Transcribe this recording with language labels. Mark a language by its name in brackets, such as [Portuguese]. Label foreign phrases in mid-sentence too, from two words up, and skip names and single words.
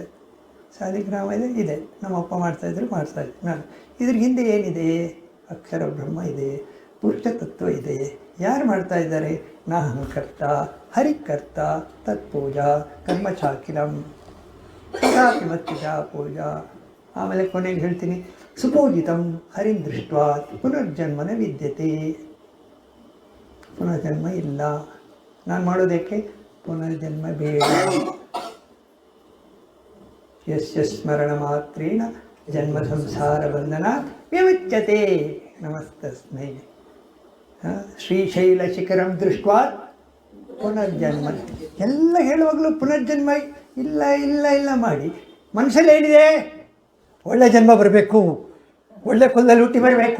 [Kannada] ಸಾಲಿಗ್ರಾಮ ಇದೆ, ನಮ್ಮಪ್ಪ ಮಾಡ್ತಾಯಿದ್ರು ನಾನು ಇದ್ರ ಹಿಂದೆ ಏನಿದೆ? ಅಕ್ಷರ ಬ್ರಹ್ಮ ಇದೆ, ಪುರುಷ ತತ್ವ ಇದೆ. ಯಾರು ಮಾಡ್ತಾ ಇದ್ದಾರೆ? [Sanskrit] ನಾಹಂಕರ್ತ ಹರಿಕರ್ತ ತತ್ಪೂಜಾ ಕರ್ಮಚಾಕಿಲಂ ಮತ್ತಿಜಾ ಪೂಜಾ. [Kannada] ಆಮೇಲೆ ಕೊನೆಗೆ ಹೇಳ್ತೀನಿ, [Sanskrit] ಸುಪೂಜಿತಂ ಹರಿಂ ದೃಷ್ಟ್ವಾ ಪುನರ್ಜನ್ಮನ ವಿದ್ಯತೆ. [Kannada] ಪುನರ್ಜನ್ಮ ಇಲ್ಲ. ನಾನು ಮಾಡೋದಕ್ಕೆ ಪುನರ್ಜನ್ಮ ಬೇಡ. [Sanskrit] ಯಸ್ಯ ಸ್ಮರಣ ಮಾತ್ರೇಣ ಜನ್ಮ ಸಂಸಾರ ಬಂಧನಾತ್ ವಿಮುಚ್ಯತೆ. ನಮಸ್ತಸ್ಮೈ. ಶ್ರೀಶೈಲ ಶಿಖರಂ ದೃಷ್ಟ್ವಾ ಪುನರ್ಜನ್ಮ. [Kannada] ಎಲ್ಲ ಹೇಳುವಾಗಲೂ ಪುನರ್ಜನ್ಮ ಇಲ್ಲ ಇಲ್ಲ ಇಲ್ಲ ಮಾಡಿ. ಮನುಷ್ಯಲ್ಲಿ ಏನಿದೆ? ಒಳ್ಳೆ ಜನ್ಮ ಬರಬೇಕು, ಒಳ್ಳೆ ಕುಲದಲ್ಲಿ ಹುಟ್ಟಿ ಬರಬೇಕು.